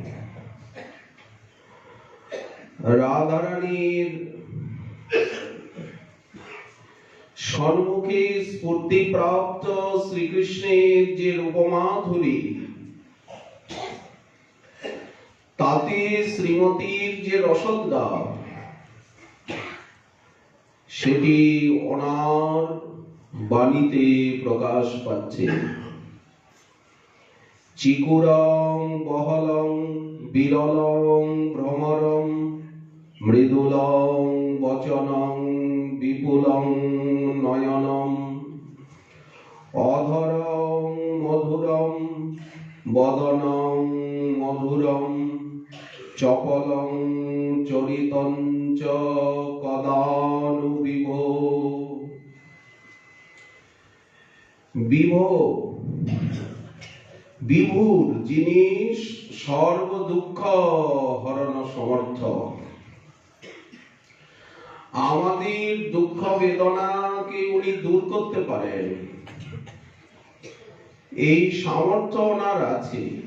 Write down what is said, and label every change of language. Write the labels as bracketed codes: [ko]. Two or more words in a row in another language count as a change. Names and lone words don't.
[bn] রাধারানীর সম্মুখে স্ফূর্তিপ্রাপ্ত শ্রীকৃষ্ণের যে রূপমাধুরী, তাতে শ্রীমতীর যে রসদা, সেটি ওনার বাণীতে প্রকাশ পাচ্ছে। [sa] চিকুরং বহলং বিরলং ভ্রমরম মৃদুলং বচনং বিপুলং নয়নম অধরং মধুরম বদনং মধুরম চপলং চরিতং চ কদানু বিভো। [bn] বিভো বিভুর যিনি সর্ব দুঃখ হরণ সমর্থ, আমাদের দুঃখ বেদনাকে উনি দূর করতে পারেন, এই সামর্থ্য ওনার আছে।